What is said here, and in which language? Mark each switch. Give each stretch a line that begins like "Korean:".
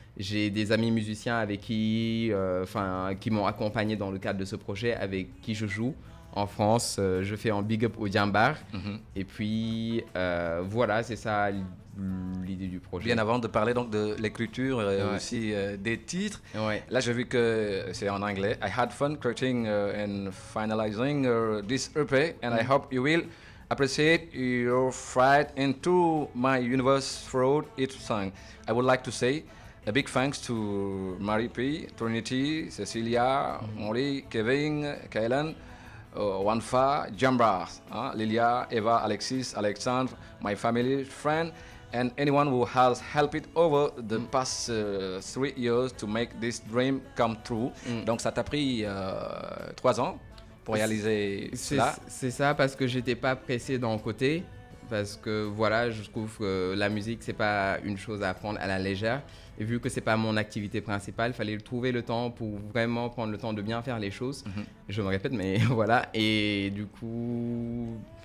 French: J'ai des amis musiciens avec qui m'ont accompagné dans le cadre de ce projet, avec qui je joue. En France, je fais un big up au Djambar. Et puis, voilà, c'est ça l'idée du projet. Bien avant de parler donc de l'écriture aussi des titres, là j'ai vu que c'est en anglais.
English: I had fun creating and finalizing this EP, and I hope you will appreciate your flight into my universe throughout each song. I would like to say a big thanks to Marie P, Trinity, Cecilia, Molly, Kevin, Kaylan, Wanfa, Jambra, Lilia, Eva, Alexis, Alexandre, my family, friend, and anyone who has helped over the past 3 years to make this dream come true.
French: Donc ça t'a pris 3 ans pour réaliser cela? C'est ça, parce que j'étais pas pressé d'un côté, parce que voilà, je trouve que la musique c'est pas une chose à prendre à la légère, et vu que c'est pas mon activité principale, il fallait trouver le temps pour vraiment prendre le temps de bien faire les choses. Je me répète, mais voilà. Et du coup